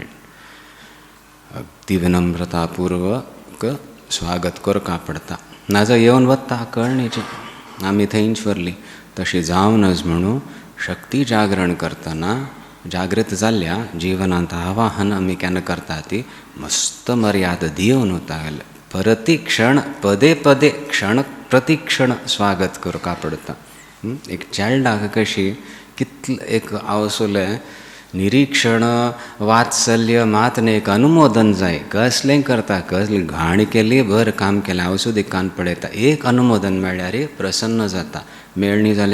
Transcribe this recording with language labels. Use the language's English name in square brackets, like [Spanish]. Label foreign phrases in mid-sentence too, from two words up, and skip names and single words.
[Konkani] अगदी विनम्रतापूर्वक स्वागत करका पडटा. नाजाल्यार येवन वता कळणीची आमी थंयच व्हरली तशी जावनच म्हणून शक्ती जागरण करतना जागृत जाल्ल्या जिवनांत आवाहन आमी केन्ना करता ती मस्त मर्यादा दिवन वता प्रतिक्षण पदे पदे क्षण प्रतिक्षण स्वागत करका पडटा. एक चायल्डाक कशी कितले एक आवसोलें निरीक्षण वात्सल्य मात न्ही एक अनुमोदन जाय. कसलें करता कसली घाण केली बरें काम केलें हांव सुद्दां कान पडयता एक अनुमोदन मेळ्ळ्यार प्रसन्न जाता.